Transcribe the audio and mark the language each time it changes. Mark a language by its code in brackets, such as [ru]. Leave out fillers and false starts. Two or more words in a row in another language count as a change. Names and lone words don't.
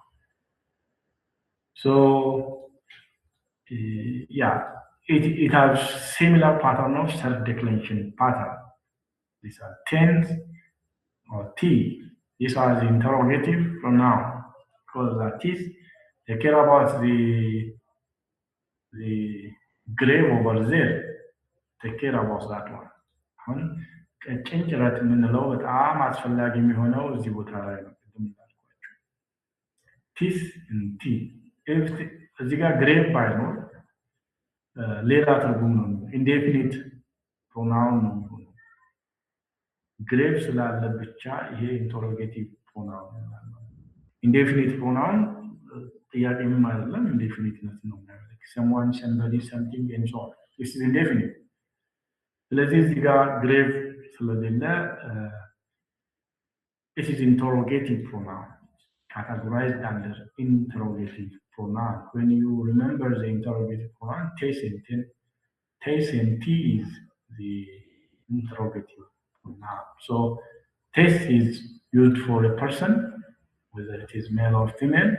[en] So yeah, it has similar pattern of third declension pattern. These are tense or T. These are the interrogative pronoun because that is they care about the grave over there. Take care about that one. [am] አሁን ቀጭን ጭረት የምንለው በጣም አስፈላጊ የሚሆነው እዚህ ቦታ ላይ ነው። [el] τίς τί [am] እዚህ ጋር ግሬቭ ባይኖር ሌላ ትርጉም ነው። [en] indefinite pronoun [am] ነው የሚሆነው። ግሬቭ ስላለ ብቻ ይሄ [en] interrogative pronoun [am] ነው። [en] indefinite pronoun [am] ጥያቄ ምን አይደለም፣ ኢንዴፊኒትነት ነው የሚያመለክት። [en] someone, somebody, something and so on. This is indefinite. [am] ስለዚህ እዚህ ጋር ግሬቭ ስለሌለ [en] it is interrogative pronoun, [am] categorized under interrogative pronoun. [en] When you remember the interrogative pronoun, tes and t is the interrogative pronoun. So tes is used for a person, whether it is male or female.